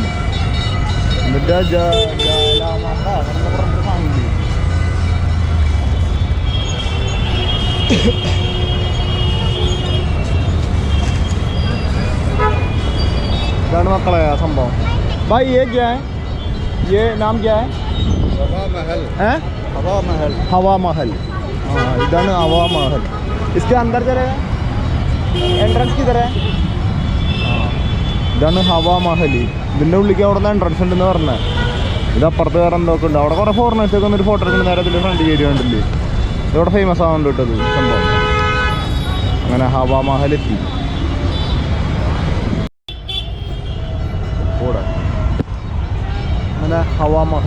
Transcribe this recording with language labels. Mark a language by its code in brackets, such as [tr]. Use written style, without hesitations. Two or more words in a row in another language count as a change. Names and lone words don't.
[hi] എന്നിട്ട് इधर मक्कला है संभव भाई। ये क्या है? ये नाम क्या है? हवा महल है। हवा महल, हवा महल। हाँ इधर हवा महल। इसके अंदर चलेगा, एंट्रेंस किधर है? हाँ इधर हवा महल. [ml] ഇതിൻ്റെ ഉള്ളിലേക്ക് അവിടെ നിന്ന് എൻട്രൻസ് ഉണ്ടെന്ന് പറഞ്ഞത്. ഇത് അപ്പുറത്ത് വേറെ എന്തൊക്കെ ഉണ്ട്. അവിടെ കുറേ ഫോറിനേഴ്സൊക്കെ വന്നൊരു ഫോട്ടോ എടുക്കുന്ന നേരെ ഇതിൻ്റെ ഫ്രണ്ട് കയറി കണ്ടില്ലേ. ഇതവിടെ ഫേമസ് ആവുന്നുണ്ട് കേട്ടത് സംഭവം. അങ്ങനെ ഹവാ മഹൽ എത്തി. അങ്ങനെ ഹവാ മഹൽ.